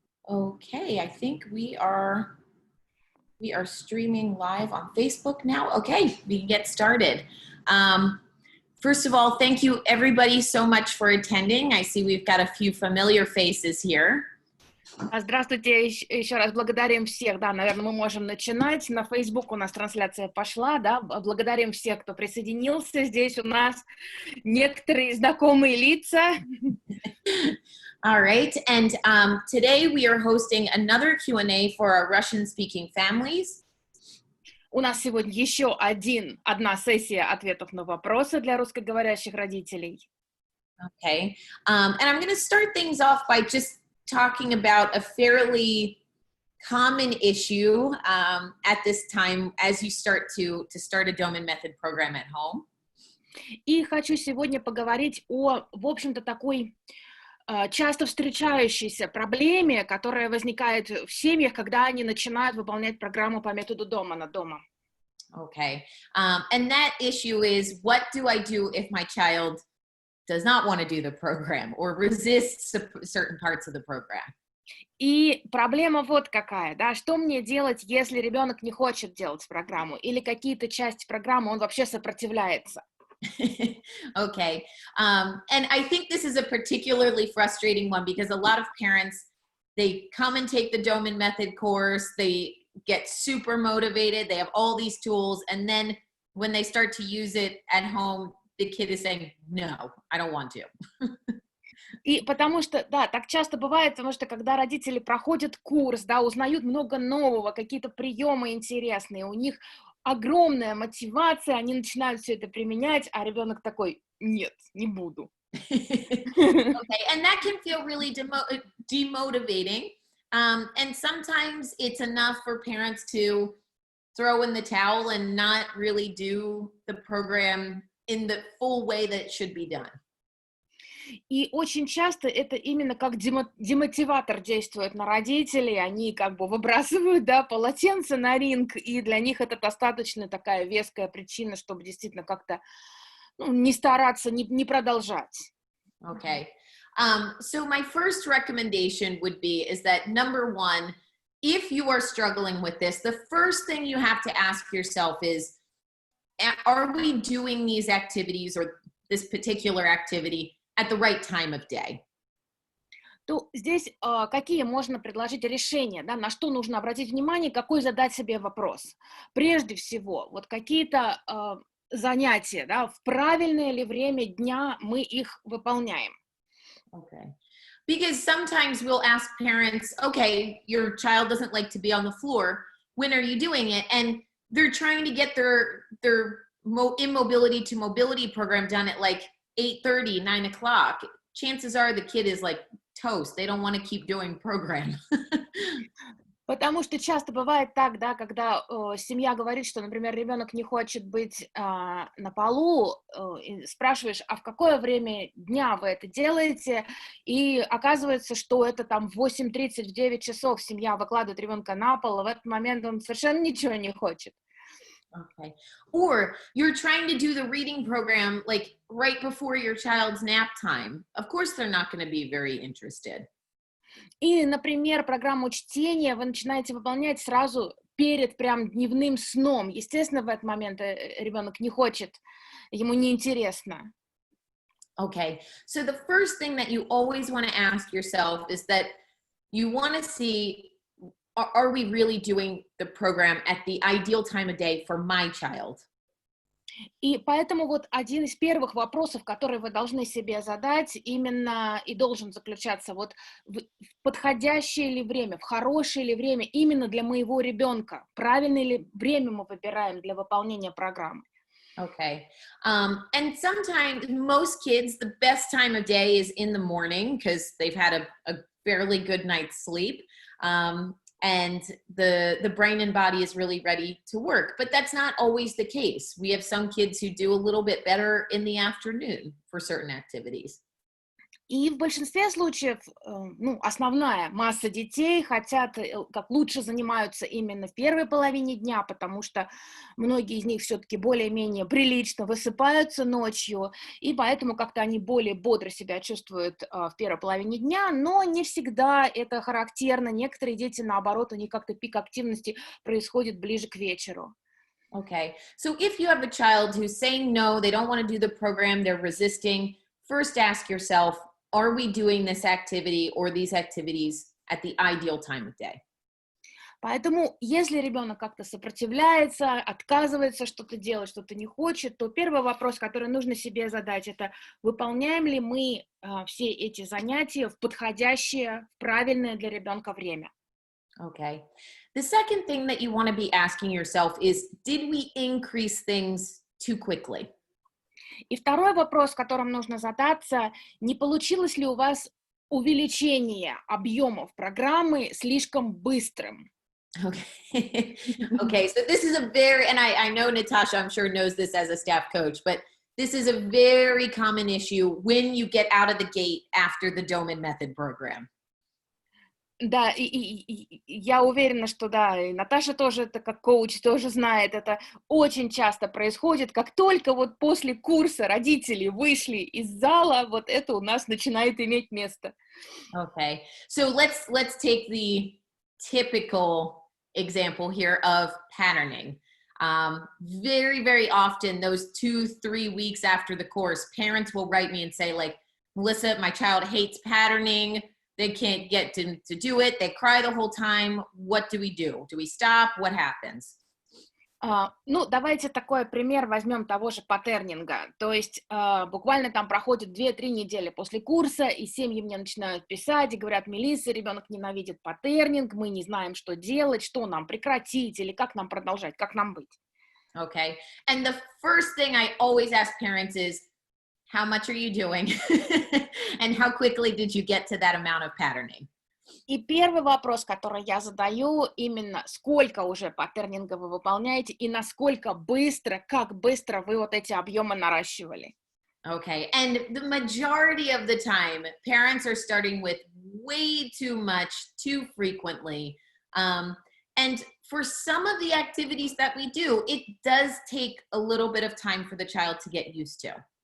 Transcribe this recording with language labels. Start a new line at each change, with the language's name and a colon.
English: Okay, I think we are streaming live on Facebook now. Okay, we can get started. First of all, thank you everybody so much for attending. I see we've got a few familiar faces here.
Russian: Здравствуйте, еще раз благодарим всех, да, наверное, мы можем начинать. На Facebook у нас трансляция пошла, да, благодарим всех, кто присоединился. Здесь у нас некоторые знакомые лица.
English: All right, and today we are hosting another Q&A for our Russian-speaking families.
Russian: У нас сегодня еще одна сессия ответов на вопросы для русскоговорящих родителей.
English: Okay, and I'm going to start things off by just talking about a fairly common issue at this time as you start to start a Doman method program at home.
Russian: И хочу сегодня поговорить о, в общем-то, такой часто встречающейся проблеме, которая возникает в семьях, когда они начинают выполнять программу по методу Домана дома.
English: Okay, and that issue is, what do I do if my child does not want to do the program or resists certain parts of the program?
Russian: И проблема вот какая, да, что мне делать, если ребенок не хочет делать программу или какие-то части программы он вообще сопротивляется?
English: Okay, and I think this is a particularly frustrating one because a lot of parents, they come and take the Doman method course, they get super motivated, they have all these tools, and then when they start to use it at home, the kid is saying, no, I don't want to.
Russian: И потому что, да, так часто бывает, потому что когда родители проходят курс, да, узнают много нового, какие-то приемы интересные, у них огромная мотивация, они начинают все это применять, а ребенок такой, нет, не буду.
English: Okay, and that can feel really demotivating. And sometimes it's enough for parents to throw in the towel and not really do the program in the full way that it should be done.
Russian: И очень часто это именно как демотиватор действует на родителей, они как бы выбрасывают, да, полотенце на ринг, и для них это достаточно такая веская причина, чтобы действительно как-то, ну, не стараться, не продолжать.
English: Okay, so my first recommendation would be is that, number one, if you are struggling with this, the first thing you have to ask yourself is, are we doing these activities or this particular activity at the right time of day?
Russian: То здесь какие можно предложить решения, да, на что нужно обратить внимание, какой задать себе вопрос. Прежде всего, вот какие-то занятия, да, в правильное ли время дня мы их выполняем.
English: Okay. Because sometimes we'll ask parents, okay, your child doesn't like to be on the floor. When are you doing it? And they're trying to get their immobility to mobility program done at like 8:30, 9 o'clock. Chances are the kid is like toast. They don't want to keep doing program.
Russian: Потому что часто бывает так, да, когда семья говорит, что, например, ребенок не хочет быть на полу, и спрашиваешь, а в какое время дня вы это делаете, и оказывается, что это там в 8:30, в 9 часов семья выкладывает ребенка на пол, а в этот момент он совершенно ничего не хочет.
English: Okay. Or you're trying to do the reading program like right before your child's nap time. Of course, they're not going to be very interested.
Russian: Или, например, программу чтения вы начинаете выполнять сразу перед прям дневным сном. Естественно, в этот момент ребенок не хочет, ему неинтересно.
English: Okay, so the first thing that you always want to ask yourself is that you want to see, are we really doing the program at the ideal time of day for my child?
Russian: И поэтому вот один из первых вопросов, который вы должны себе задать, именно и должен заключаться вот в подходящее ли время, в хорошее ли время именно для моего ребенка, правильное ли время мы выбираем для выполнения программы.
English: Okay, and sometimes most kids, the best time of day is in the morning because they've had a fairly good night's sleep. And the brain and body is really ready to work. But that's not always the case. We have some kids who do a little bit better in the afternoon for certain activities.
Russian: И в большинстве случаев, ну, основная масса детей хотят, как лучше занимаются именно в первой половине дня, потому что многие из них все-таки более-менее прилично высыпаются ночью, и поэтому как-то они более бодро себя чувствуют в первой половине дня, но не всегда это характерно. Некоторые дети, наоборот, у них как-то пик активности происходит ближе к вечеру.
English: Okay. So if you have a child who's saying no, they don't want to do the program, they're resisting, first ask yourself, are we doing this activity or these activities at the ideal time of day?
Russian: Поэтому, если ребенок как-то сопротивляется, отказывается что-то делать, что-то не хочет, то первый вопрос, который нужно себе задать, это выполняем ли мы все эти занятия в подходящее, в правильное для ребенка время.
English: Okay. The second thing that you want to be asking yourself is, did we increase things too quickly?
Russian: И второй вопрос, которым нужно задаться, не получилось ли у вас увеличение объемов программы слишком быстрым?
English: Okay. Okay. So this is a very, and I know Natasha, I'm sure, knows this as a staff coach, but this is a very common issue when you get out of the gate after the Doman method program.
Russian: Да, я уверена, что да, и Наташа тоже это как коуч тоже знает, это очень часто происходит, как только вот после курса родители вышли из зала, вот это у нас начинает иметь место.
English: Okay. So let's take the typical example here of patterning. Very, very often, those 2-3 weeks after the course, parents will write me and say, like, Melissa, my child hates patterning. They can't get to do it. They cry the whole time. What do we do? Do we stop? What happens?
Russian: Ну, давайте такой пример возьмем того же паттернинга. То есть буквально там проходит 2-3 недели после курса, и семьи мне начинают писать и говорят: Мелисса, ребенок ненавидит паттернинг, мы не знаем, что делать, что нам прекратить или как нам продолжать, как нам быть.
English: Okay. And the first thing I always ask parents is, how much are you doing? And how quickly did you get to that amount of patterning?
Russian: И первый вопрос, который я задаю, именно сколько уже паттернинга вы выполняете и насколько быстро, как быстро вы вот эти объемы наращивали.
English: Okay. And the majority of the time, parents are starting with way too much, too frequently. And for some of the activities that we do, it does take a little bit of time for the child to get used to.